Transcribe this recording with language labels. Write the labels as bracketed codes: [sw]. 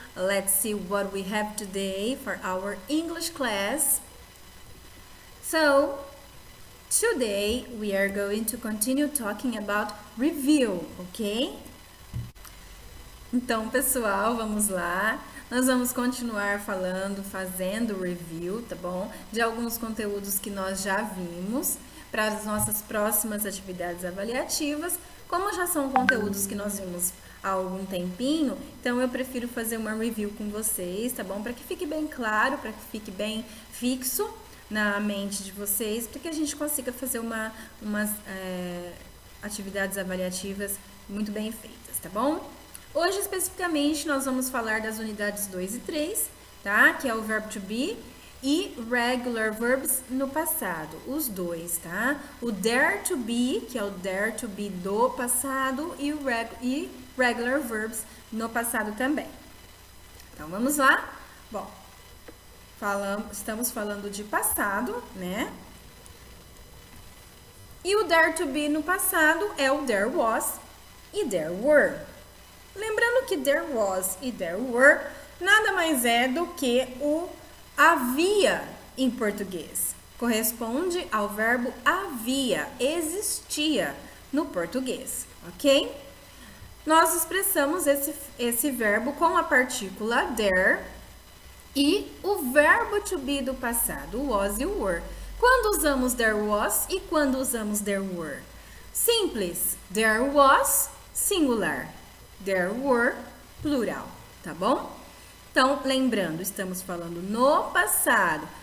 [en] Let's see what we have today for our English class. So, today we are going to continue talking about review, ok? [pt] Então, pessoal, vamos lá. Nós vamos continuar fazendo review, tá bom? De alguns conteúdos que nós já vimos para as nossas próximas atividades avaliativas. Como já são conteúdos que nós vimos há algum tempinho, então eu prefiro fazer uma review com vocês, tá bom? Para que fique bem claro, para que fique bem fixo na mente de vocês, para que a gente consiga fazer umas atividades avaliativas muito bem feitas, tá bom? Hoje, especificamente, nós vamos falar das unidades 2 e 3, tá? Que é o verbo to be e regular verbs no passado, os dois, tá? O dare to be, que é o dare to be do passado, e regular verbs no passado também. Então, vamos lá? Bom, estamos falando de passado, né? E o dare to be no passado é o there was e there were. Lembrando que there was e there were nada mais é do que o havia em português. Corresponde ao verbo havia, existia no português, ok? Nós expressamos esse verbo com a partícula there e o verbo to be do passado, was e were. Quando usamos there was e quando usamos there were? Simples, there was, singular. There were, plural, tá bom? Então, lembrando, estamos falando no passado.